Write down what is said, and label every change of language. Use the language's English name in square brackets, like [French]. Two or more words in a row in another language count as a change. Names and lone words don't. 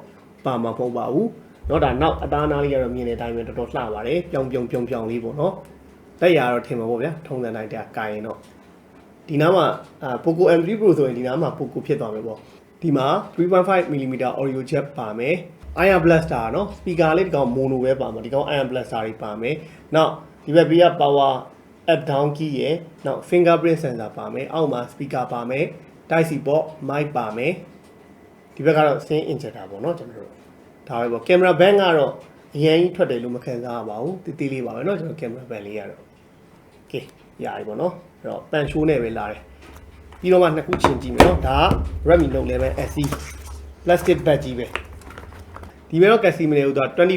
[Burmese] ပါမှာမဟုတ်ပါဘူးเนาะဒါနောက်အသားနာလေးကတော့မြင်တဲ့အတိုင်းပဲတော်တော်လှပါတယ်ပြောင်လေးပေါ့เนาะလက်ရတော့ထင်မှာပေါ့ဗျာထုံးစံတိုင်းတရားကာရင်တော့ဒီနားမှာPoco M3 Pro ဆိုရင်ဒီနားမှာ Poco ဖြစ်သွားမယ်ပေါ့ဒီမှာ 3.5mm [English] audio jack [Burmese] ပါမယ် Iron Blaster เนาะ speaker လေးဒီကောင် mono ပဲပါမှာဒီကောင် Iron Blaster တွေပါမယ် နောက်ဒီဘက်ဘေးက [English] power up down key [Burmese] ရယ်နောက် [English] fingerprint sensor [Burmese] ပါမယ်အောက်မှာ speaker ပါမယ် [English] Type C port mic [Burmese] ပါမယ်ဒီဘက်ကတော့ [English] screen injector [Burmese] ပေါ့เนาะကျွန်တော်တို့ဒါပဲပေါ့ [English] camera band [Burmese] ကတော့အရင်ကြီးထွက်တယ်လို့မခံစားရပါဘူးတီးတီးလေးပါပဲเนาะကျွန်တော် [English] camera band [Burmese] လေးကတော့ okay ရပြီပေါ့เนาะအဲ့တော့ [English] pan show [Burmese] နဲ့ပဲလာတယ်ပြီးတော့မှနှစ်ခုချင်းကြည့်မယ်เนาะဒါက Redmi Note 11 SE [English] plastic bag [Burmese] ကြီးပဲဒီမဲ့တော့ Casio မနေဘူးသူက